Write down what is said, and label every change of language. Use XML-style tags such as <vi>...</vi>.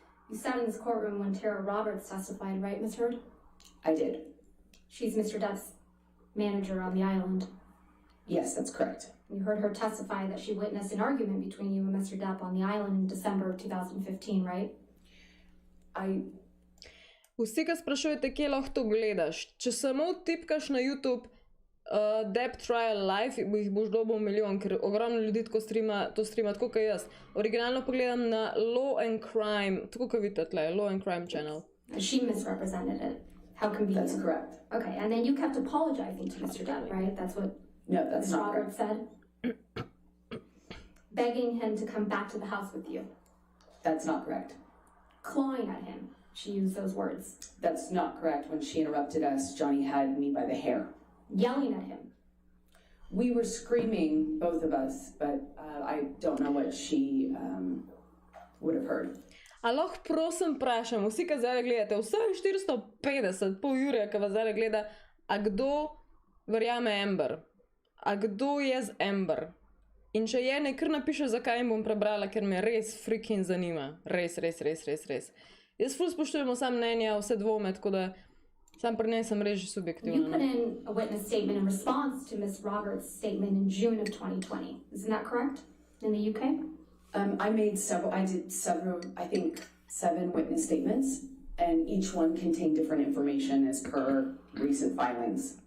<en>You sat in this courtroom when Tara Roberts testified, right, Ms. Heard? I did. She's Mr. Depp's manager on the island. Yes, that's correct. You heard her testify that she witnessed an argument between you and Mr. Depp on the island in December of 2015, right?</en> <sl>Vsi, ki sprašujete, kje lahko to gledaš, če samo tipkaš na YouTube Depp Trial Live, jih boš dobil milijon, ker ogromno ljudi to streama, tako kot jaz. Originalno pogledam na Law and Crime, tako kot vidite tle, Law and Crime channel.</sl> <en>She misrepresented it. How convenient. That's correct. Okay, and then you kept apologizing to Mr. Depp, right? That's what No, that's Ms. not Roberts correct. said? Begging him to come back to the house with you. That's not correct. Clawing at him. She used those words. That's not correct. When she interrupted us, Johnny had me by the hair. Yelling at him. We were screaming, both of us, but I don't know what she would have heard.</en> <sl>A lahko prosim vprašam, vsi, ki zdaj gledate, vseh 450, pol Jurija, ki vas zdaj gleda, a kdo verjame Amber? A kdo je z Amber? In če je, ne kar napiše, zakaj jim bom prebrala, ker me res freaking zanima. Res. Jaz ful spoštujemo sam mnenja, vse dvome, tako da sam pri njej sem res že subjektivna.</sl> <en>You put in a witness statement in response to Ms. Roberts' statement in June of 2020. Isn't that correct? In the UK? I did several, I think 7 witness statements, and each one contained different information as per recent filings.</en>